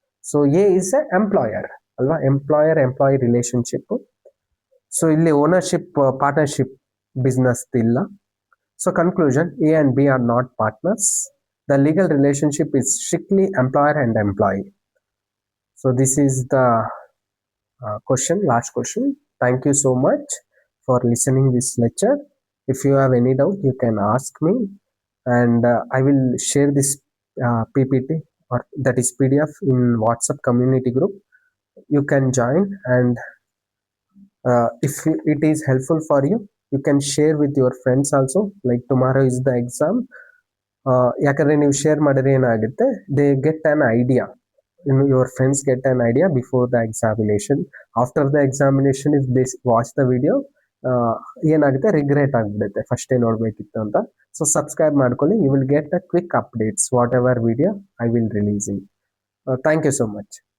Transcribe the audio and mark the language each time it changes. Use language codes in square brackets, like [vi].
[en] So A is a employer ಅಲ್ವಾ, employer employee relationship. [kn] So ಇಲ್ಲಿ ownership partnership business ಇಲ್ಲ. [en] So conclusion, A and B are not partners. The legal relationship is strictly employer and employee. So this is the question, last question. Thank you so much for listening this lecture. If you have any doubt, you can ask me, and I will share this PPT, or that is PDF, in WhatsApp community group. You can join, and if it is helpful for you, you can share with your friends also. Like tomorrow is the exam. [kn] ಯಾಕಂದ್ರೆ ನೀವು share ಮಾಡಿದ್ರೆ ಏನಾಗುತ್ತೆ, [en] They get an idea, your friends get an idea before the examination. After the examination, if they watch the video, [kn] ಏನಾಗುತ್ತೆ, regret ಆಗ್ಬಿಡುತ್ತೆ ಫಸ್ಟೇ ನೋಡ್ಬೇಕಿತ್ತು ಅಂತ. [en] So subscribe ಮಾಡ್ಕೊಳ್ಳಿ, you will get a quick updates whatever video I will releasing. Thank you so much.